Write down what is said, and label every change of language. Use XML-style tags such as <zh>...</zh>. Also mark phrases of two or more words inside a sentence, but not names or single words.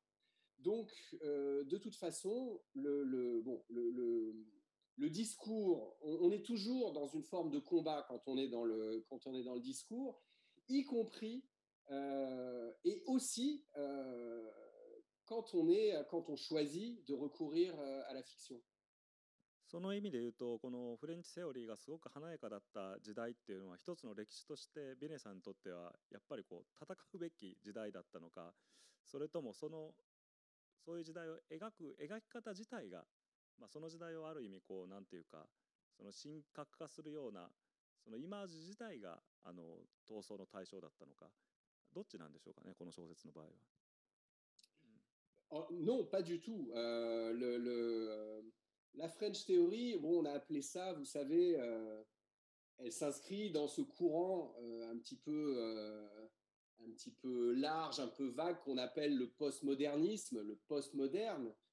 <fr>Donc, de toute façon, le discours, on est toujours dans une forme de combat quand on est dans le discours, y compris et aussi quand on choisit de recourir à la fiction.</fr> <ja>その意味で言うと、このフレンチセオリーがすごく華やかだった時代っていうのは、一つの歴史としてビネさんにとってはやっぱりこう戦うべき時代だったのか、それともそういう時代を描き方自体が、その時代をある意味こうなんていうか、その神格化するようなそのイマージ自体が闘争の対象だったのか、どっちなんでしょうかね、この小説の場合は。</ja> <fr>Non, pas du tout. La</fr> <en>French Theory,</en> <fr>bon, on a appelé ça, vous savez, elle s'inscrit dans ce courant un petit peu large, un peu vague qu'on appelle le postmodernisme, le postmoderne.</fr>